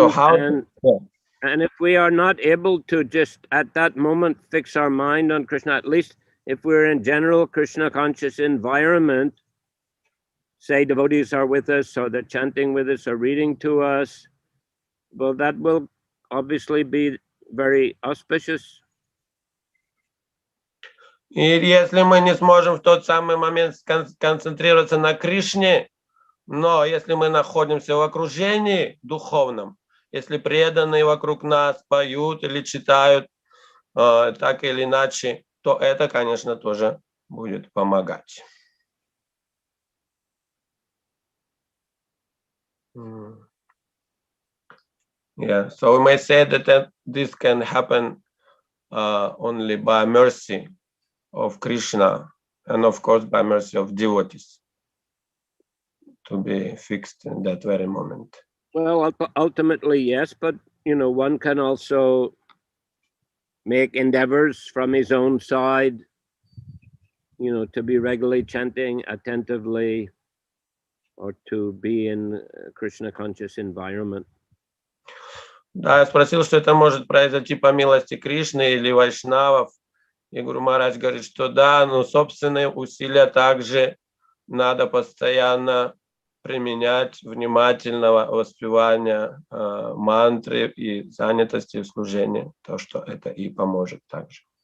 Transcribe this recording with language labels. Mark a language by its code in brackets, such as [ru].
[en] And if we are not able to just at that moment fix our mind on Krishna, at least if we're in general Krishna conscious environment, say devotees are with us, or they're chanting with us, or reading to us, well, that will obviously be very auspicious. [ru] И если мы не сможем в тот самый момент концентрироваться на Кришне, но если мы находимся в окружении духовном, если преданные вокруг нас поют или читают так или иначе, то это, конечно, тоже будет помогать. [en] Yeah, so we may say that this can happen only by mercy of Krishna and of course by mercy of devotees to be fixed in that very moment. Well, ultimately, yes, but one can also make endeavors from his own side, to be regularly chanting attentively or to be in a Krishna conscious environment. [ru] Да, я спросил, что это может произойти по милости Кришны или вайшнавов. И Гуру Махарадж говорит, что да, но собственные усилия также надо постоянно применять, внимательного воспевания мантры и занятости в служении, то, что это и поможет также.